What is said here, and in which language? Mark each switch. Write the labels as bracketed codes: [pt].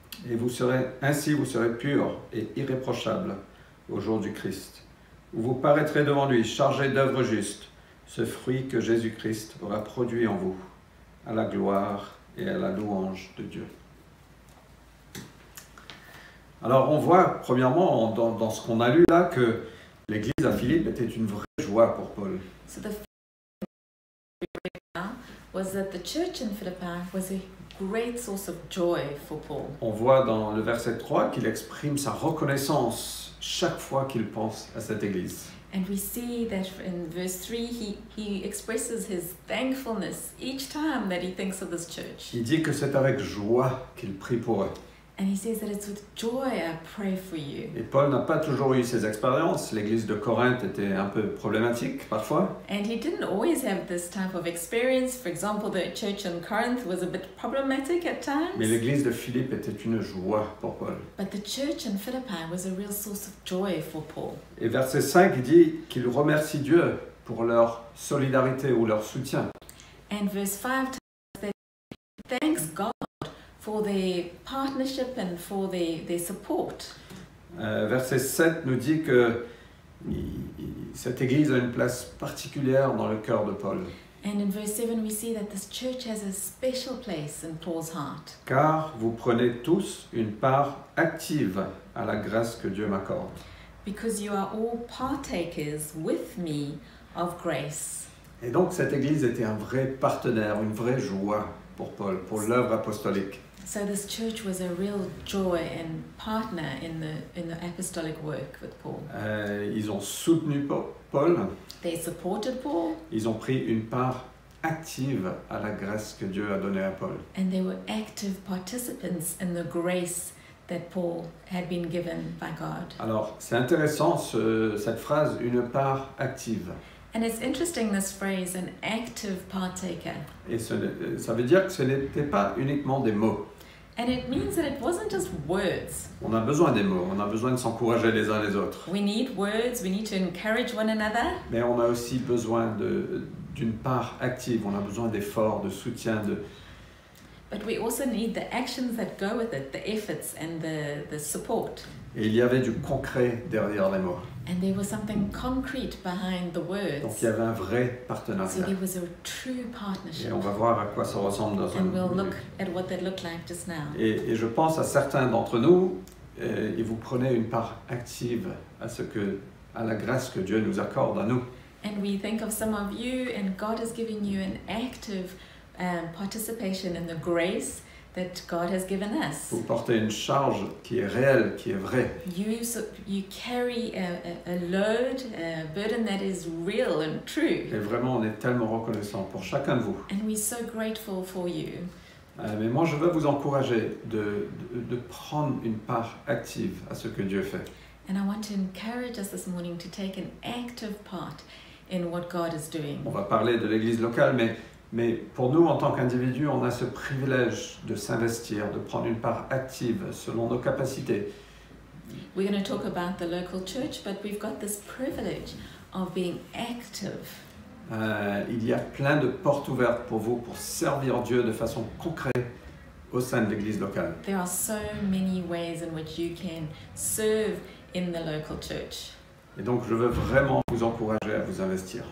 [fr] Et vous serez purs et irréprochables au jour du Christ, où vous paraîtrez devant lui chargés d'œuvres justes, ce fruit que Jésus-Christ aura produit en vous, à la gloire et à la louange de Dieu. Alors on voit premièrement dans ce qu'on a lu là que l'église à Philippe était une vraie joie pour Paul. [en] So the first was that the church in Philippi was a great source of joy for Paul. [fr] On voit dans le verset 3 qu'il exprime sa reconnaissance chaque fois qu'il pense à cette église. [en] And we see that in verse 3 he expresses his thankfulness each time that he thinks of this church. [fr] Il dit que c'est avec joie qu'il prie pour eux. [en] And he says that it's with joy I pray for you. [fr] Et Paul n'a pas toujours eu ces expériences. L'église de Corinthe était un peu problématique parfois. [en] And he didn't always have this type of experience. For example, the church in Corinth was a bit problematic at times. [fr] Mais l'église de Philippe était une joie pour Paul. [en] But the church in Philippi was a real source of joy for Paul. [fr] Et verset 5 dit qu'il remercie Dieu pour leur solidarité ou leur soutien. [en] And verse 5 tells us that he thanks God for their partnership and for their support. [fr] Verset 7 nous dit que cette église a une place particulière dans le cœur de Paul. [en] And in verse 7 we see that this church has a special place in Paul's heart. [fr] Car vous prenez tous une part active à la grâce que Dieu m'accorde. [en] Because you are all partakers with me of grace. [fr] Et donc cette église était un vrai partenaire, une vraie joie pour Paul, pour l'œuvre apostolique. [en] So this church was a real joy and partner in the apostolic work with Paul. [fr] Ils ont soutenu Paul. [en] They supported Paul. [fr] Ils ont pris une part active à la grâce que Dieu a donnée à Paul. [en] And they were active participants in the grace that Paul had been given by God. [fr] Alors c'est intéressant cette phrase, une part active. [en] And it's interesting, this phrase, an active partaker. [fr] Et ça veut dire que ce n'était pas uniquement des mots. [en] And it means that it wasn't just words. [fr] On a besoin des mots, on a besoin de s'encourager les uns les autres. [en] We need words, we need to encourage one another. [fr] Mais on a aussi besoin d'une part active, on a besoin d'efforts, de soutien. [en] But we also need the actions that go with it, the efforts and the support. [fr] Et il y avait du concret derrière les mots. [en] And there was something concrete behind the words. [fr] Donc il y avait un vrai partenariat. [en] So there was a true partnership. [fr] Et on va voir à quoi ça ressemble dans [en] And we'll [fr] un [en] look at what that looked like just now. [fr] Et je pense à certains d'entre nous, et vous prenez une part active à la grâce que Dieu nous accorde à nous. [en] And we think of some of you, and God has given you an active participation in the grace that God has given us. [fr] Vous portez une charge qui est réelle, qui est vraie. [en] You carry a load, a burden that is real and true. [fr] Et vraiment, on est tellement reconnaissant pour chacun de vous. [en] And we're so grateful for you. [fr] Mais moi, je veux vous encourager de prendre une part active à ce que Dieu fait. [en] And I want to encourage us this morning to take an active part in what God is doing. [fr] On va parler de l'église locale, mais pour nous, en tant qu'individus, on a ce privilège de s'investir, de prendre une part active selon nos capacités. [en] We're going to talk about the local church, but we've got this privilege of being active. [fr] Il y a plein de portes ouvertes pour vous pour servir Dieu de façon concrète au sein de l'église locale. [en] There are so many ways in which you can serve in the local church. [fr] Et donc, je veux vraiment vous encourager à vous investir.